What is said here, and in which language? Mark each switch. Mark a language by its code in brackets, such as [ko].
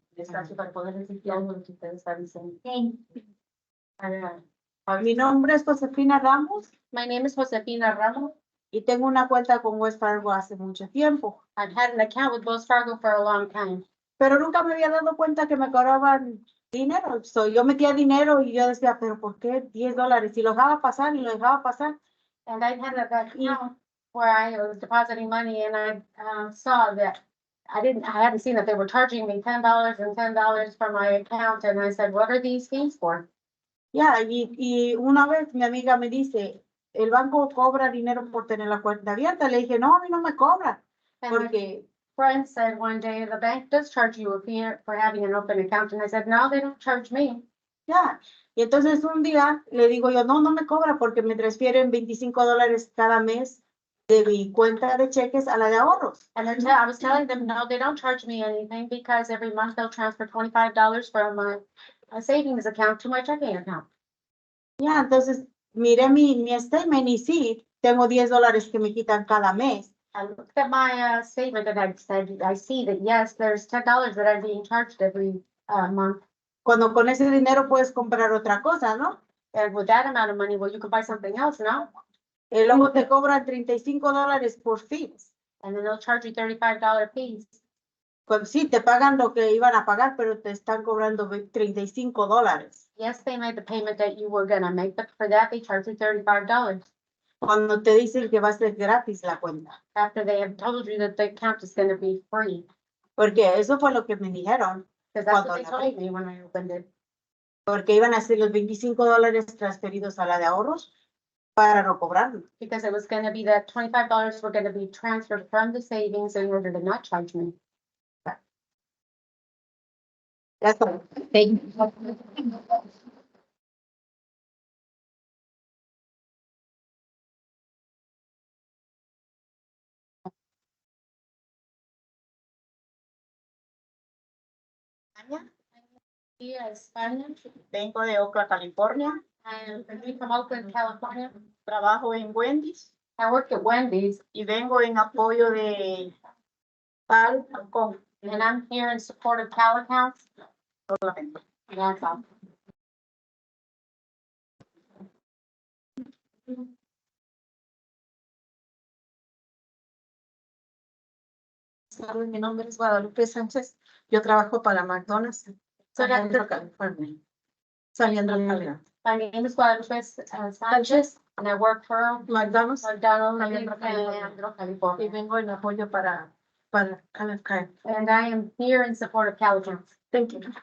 [es] Despacio para poder decir algo de lo que ustedes están diciendo. Mi nombre es Josefina Ramos [en] My name is Josefina Ramos. [es] y tengo una cuenta con Wells Fargo hace mucho tiempo, [en] I've had an account with Wells Fargo for a long time. [es] pero nunca me había dado cuenta que me cobraban dinero. Yo metía dinero y yo decía, pero ¿por qué $10? Y lo dejaba pasar y lo dejaba pasar. [en] And I had an account where I was depositing money, and I saw that I hadn't seen that they were charging me $10 and $10 for my account, and I said, what are these fees for? [es] Ya, y una vez mi amiga me dice, el banco cobra dinero por tener la cuenta abierta. Le dije, no, a mí no me cobra. [en] And my [es] Porque, [en] friend said one day, the bank does charge you a fee for having an open account, and I said, no, they don't charge me. [es] ya. Y entonces un día le digo yo, no, no me cobra porque me transfieren $25 cada mes de mi cuenta de cheques a la de ahorros. [en] And I was telling them, no, they don't charge me anything because every month they'll transfer $25 from my savings account to my checking account. [es] Ya, entonces miré mi statement y sí, tengo $10 que me quitan cada mes. [en] I looked at my statement and I said, I see that, yes, there's $10 that are being charged every month. [es] Cuando con ese dinero puedes comprar otra cosa, ¿no? [en] And with that amount of money, well, you could buy something else, no? [es] Y luego te cobran $35 por fees. [en] And then they'll charge you $35 fees. [es] Sí, te pagan lo que iban a pagar, pero te están cobrando $35. [en] Yes, they made the payment that you were gonna make, but for that, they charge you $35 [es] Cuando te dicen que va a ser gratis la cuenta. [en] after they have told you that the account is gonna be free. [es] Porque eso fue lo que me dijeron. [en] Because that's what [es] Cuando la [en] told me when I opened it. [es] Porque iban a ser los $25 transferidos a la de ahorros para no cobrarlo. [en] Because it was gonna be that $25 were gonna be transferred from the savings in order to not charge me. [es] Ya está. [en] Thank you. [es] España. Vengo de Oakland, California. [en] I am from Oakland, California. [es] Trabajo en Wendy's [en] I work at Wendy's [es] y vengo en apoyo de CalAccount. [en] and I'm here in support of CalAccount. That's all. [es] Mi nombre es Guadalupe Sánchez. Yo trabajo para McDonald's. Saliendo California. Saliendo California. [en] My name is Guadalupe Sanchez and I work for McDonald's. McDonald's in [es] Saliendo California. [en] California. [es] Y vengo en apoyo para CalAccount. [en] And I am here in support of CalAccount. Thank you.